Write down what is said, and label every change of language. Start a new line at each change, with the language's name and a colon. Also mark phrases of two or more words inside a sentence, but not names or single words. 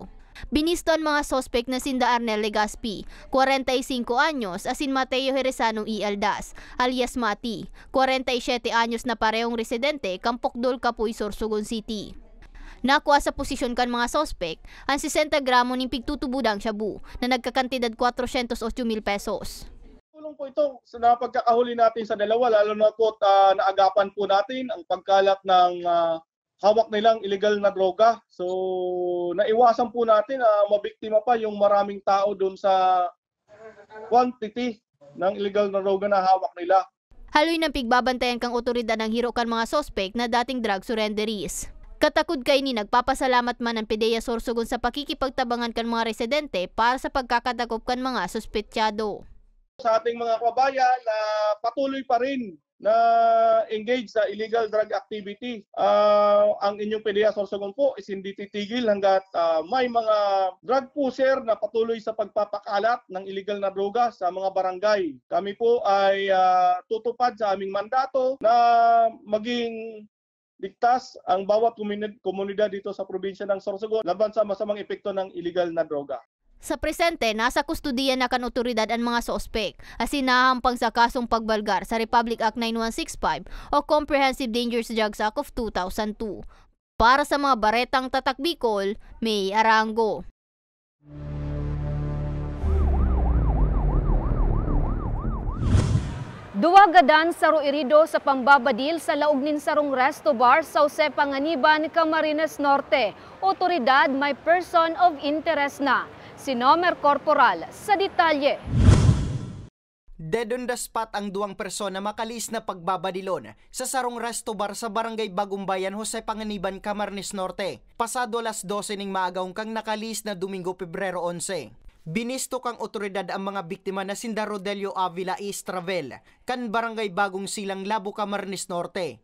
Bikol: Binisto ang mga sospek na sinda Arnel Legazpi, 45 anyos, asin Mateo Jerezano E. Aldas, alias Mati, 47 anyos na parehong residente, Kampokdol, Kapuy, Sorsogon City. Nakuha sa posisyon kan mga sospek ang 60 gramo ng pigtutubudang shabu na nagkakantidad 408,000 pesos.
Filipino: Tulong po ito sa pagkakahuli natin sa dalawa, lalo na po naagapan po natin ang pagkalat ng hawak nilang illegal na droga. So naiwasan po natin na mabiktima pa yung maraming tao doon sa quantity ng illegal na droga na hawak nila.
Bikol: Haloy ng pigbabantayan kang otoridad ng hiro kan mga sospek na dating
English: drug surrenderies.
Bikol: Katakod kay ni nagpapasalamat man ang PDEA Sorsogon sa pakikipagtabangan kan mga residente para sa pagkakadakop kan mga suspetsyado.
Filipino: Sa ating mga kabayan na patuloy pa rin na engage sa
English: illegal drug activity,
Filipino: ang inyong PDEA Sorsogon po is hindi titigil hanggat may mga
English: drug pusher
Filipino: na patuloy sa pagpapakalat ng illegal na droga sa mga barangay. Kami po ay tutupad sa aming mandato na maging ligtas ang bawat komunidad dito sa probinsya ng Sorsogon laban sa masamang epekto ng illegal na droga.
Bikol: Sa presente, nasa kustudiya na kan otoridad ang mga sospek, asin nahampang sa kasong pagbalgar sa Republic Act 9165 o Comprehensive Dangerous Drugs Act of 2002. Para sa mga baretang tatak Bicol, May Arango. Duwagadan sa ruirido sa pambabadil sa laugnin sarong resto bar sa Jose Panganiban, Camarines Norte. Otoridad may
English: person of interest
Bikol: na. Si Nomer Corporal sa detalye.
English: Dead on the spot
Bikol: ang 2 persona makalis na pagbabadilon sa sarong resto bar sa Barangay Bagumbayan, Jose Panganiban, Camarines Norte. Pasado alas 12 ning maagawng kang nakalis na Domingo, Pebrero 11. Binisto kang otoridad ang mga biktima na sinda Rodelio Avila Estravel, kan Barangay Bagong Silang, Labo, Camarines Norte.